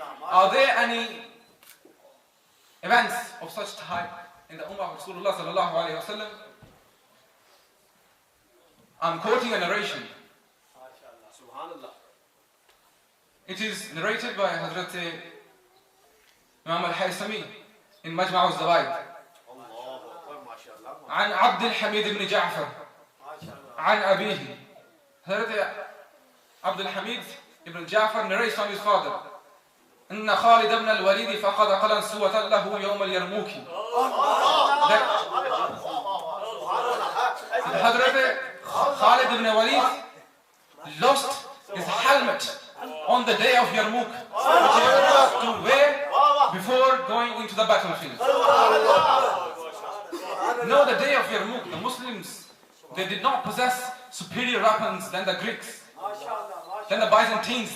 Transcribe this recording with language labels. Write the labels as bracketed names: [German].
[English] Are there any events of such type in the ummah of Rasulullah sallallahu alaihi wasallam? I'm quoting a narration. It is narrated by Hazrat Imam al-Haythami in Majma' al-Zawaid. [Arabic] عن عبد الحميد بن جعفر عن أبيه. [English] Hazrat Abdul Hamid ibn Ja'far narrates from his father. [Arabic] إن خالد بن الوليد فقد قلنسوة له يوم اليرموك. [English] Hazrat Khalid ibn Walid lost his helmet on the day of Yarmouk, which he used to wear before going into the battlefield. No, the day of Yarmouk, the Muslims, they did not possess superior weapons than the Greeks, than the Byzantines.